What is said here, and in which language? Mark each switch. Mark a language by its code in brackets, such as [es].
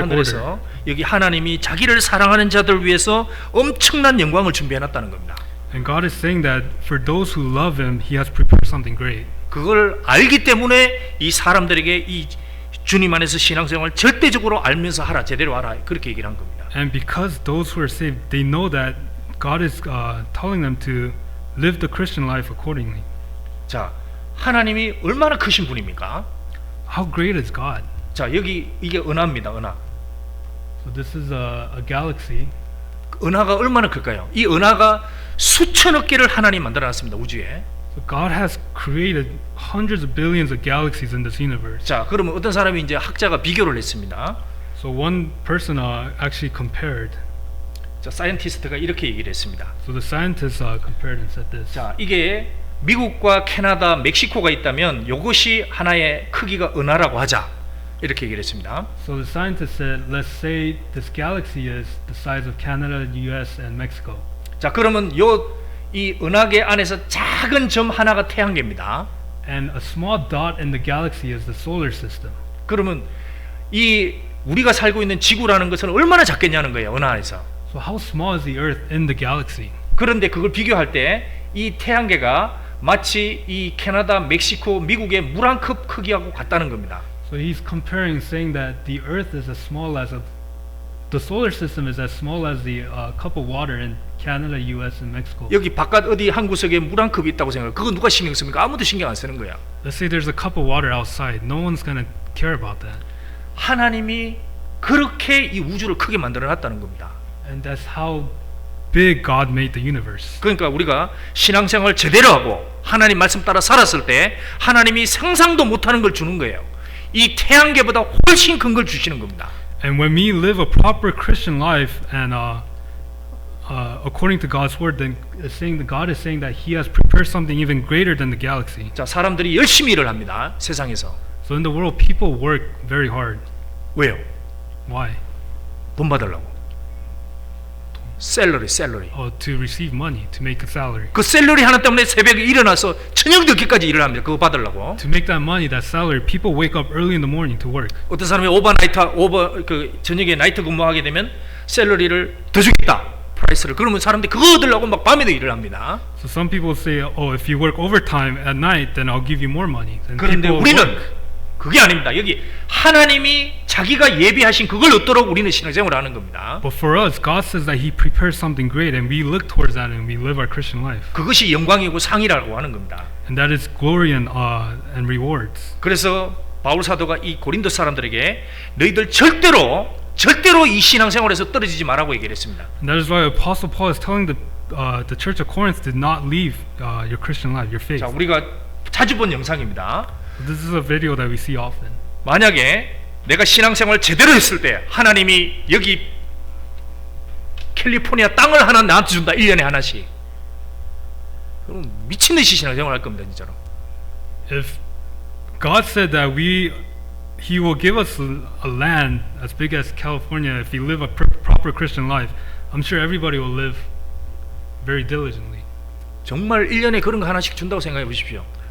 [ko] 하늘에서 여기 하나님이 자기를 사랑하는 자들 위해서 엄청난 영광을 준비해 놨다는 겁니다. [en] And God is saying that for those who love Him, He has prepared something great. [ko] 그걸 알기 때문에 이 사람들에게 이 주님 안에서 신앙생활 절대적으로 알면서 하라, 제대로 하라, 그렇게 얘기를 한 겁니다. [en] And because those who are saved, they know that God is telling them to live the Christian life accordingly. [ko] 자, 하나님이 얼마나 크신 분입니까? [en] How great is God? [ko] 자, 여기 이게 은하입니다. 은하. [en] So this is a galaxy. [ko] 은하가 얼마나 클까요? 이 은하가 수천억 개를 하나님 만들어놨습니다. 우주에. [en] So God has created hundreds of billions of galaxies in this universe. [ko] 자, 그러면 어떤 사람이 이제 학자가 비교를 했습니다. [en] So one person actually compared. [ko] 자, 사이언티스트가 이렇게 얘기를 했습니다. [en] So the scientists compared and said this. [ko] 자, 이게 미국과 캐나다, 멕시코가 있다면 이것이 하나의 크기가 은하라고 하자, 이렇게 얘기를 했습니다. [en] So the scientists said, let's say this galaxy is the size of Canada, U.S. and Mexico. [ko] 자, 그러면 이 은하계 안에서 작은 점 하나가 태양계입니다. [en] And a small dot in the galaxy is the solar system. [ko] 그러면 이 우리가 살고 있는 지구라는 것은 얼마나 작겠냐는 거예요, 은하 안에서. [en] So how small is the Earth in the galaxy? [ko] 그런데 그걸 비교할 때 이 태양계가 마치 이 캐나다, 멕시코, 미국의 물 한 컵 크기하고 같다는 겁니다. [en] So he's comparing, saying that the Earth is as small as the solar system is as small as the cup of water in Canada, U.S. and Mexico. [ko] 여기 바깥 어디 한 구석에 물 한 컵이 있다고 생각해. 그거 누가 신경 씁니까? 아무도 신경 안 쓰는 거야. [en] Let's say there's a cup of water outside. No one's gonna care about that. [ko] 하나님이 그렇게 이 우주를 크게 만들어 놨다는 겁니다. [en] And that's how big God made the universe. [ko] 그러니까 우리가 신앙생활 제대로 하고 하나님 말씀 따라 살았을 때 하나님이 상상도 못하는 걸 주는 거예요. 이 태양계보다 훨씬 큰 걸 주시는 겁니다. [en] And when we live a proper Christian life and according to God's word, then God is saying that He has prepared something even greater than the galaxy. [ko] 자, 사람들이 열심히 일을 합니다. 세상에서. [en] So in the world, people work very hard. [ko] 왜요? [en] Why? [ko] 돈 받으려고. 셀러리. [en] To receive money, to make a salary. [ko] 그 셀러리 하나 때문에 새벽에 일어나서 저녁 늦게까지 일을 합니다. 그거 받으려고. [en] To make that money, that salary, people wake up early in the morning to work. [ko] 어떤 사람이 그 저녁에 나이트 근무하게 되면 셀러리를 더 주겠다. 프라이스를. 그러면 사람들이 그거 얻으려고 막 밤에도 일을 합니다. [en] So some people say, "Oh, if you work overtime at night, then I'll give you more money." And [ko] 그런데 [en] people [ko] 우리는 [en] work. [ko] 그게 아닙니다. 여기 하나님이 자기가 예비하신 그걸 얻도록 우리는 신앙생활을 하는 겁니다. [en] But for us, God says that He prepares something great, and we look towards that, and we live our Christian life. [ko] 그것이 영광이고 상이라고 하는 겁니다. [en] And that is glory and rewards. [ko] 그래서 바울 사도가 이 고린도 사람들에게 너희들 절대로 이 신앙생활에서 떨어지지 말라고 얘기를 했습니다. [en] And that is why Apostle Paul is telling the church of Corinth to not leave your Christian life, your faith. [ko] 자, 우리가 자주 본 영상입니다. [en] This is a video that we see often. [ko] 만약에 내가 신앙생활 제대로 했을 때 하나님이 여기 캘리포니아 땅을 하나 나한테 준다. 1년에 하나씩. 그럼 미친 듯이 신앙생활 할 겁니다, 진짜로. [en] If God said that He will give us a land as big as California if we live a proper Christian life, I'm sure everybody will live very diligently. [ko] 정말 1년에 그런 거 하나씩 준다고 생각해 보십시오.